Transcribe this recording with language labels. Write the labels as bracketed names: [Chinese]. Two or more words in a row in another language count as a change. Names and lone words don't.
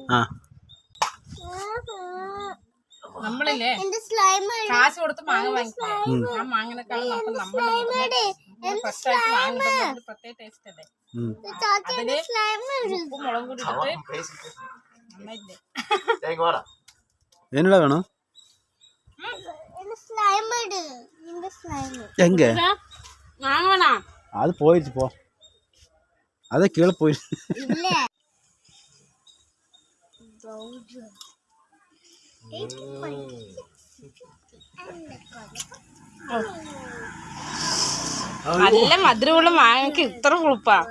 [Malayalam] നമ്മളില്ലേ കാശ് കൊടുത്ത് മാങ്ങ വാങ്ങിക്കോ. ആ മാങ്ങിനേക്കാളും നമുക്ക് നമ്മൾ ഫസ്റ്റ് ആയിട്ട് വാങ്ങുന്നത് പ്രത്യേക ടേസ്റ്റ് അല്ലേ. അതില് ഉപ്പും മുളകും കൂടി ഇട്ടിട്ട് നന്നായില്ലേ. [Tamil] என்னடா வேணும்? எங்க [Malayalam] മാങ്ങ വേണോ? [Tamil] அது போயிடுச்சு போ, அதே கீழே போயிடுச்சு. [Malayalam] നല്ല മധുരമുള്ള മാങ്ങക്ക് ഇത്ര പുളിപ്പാ?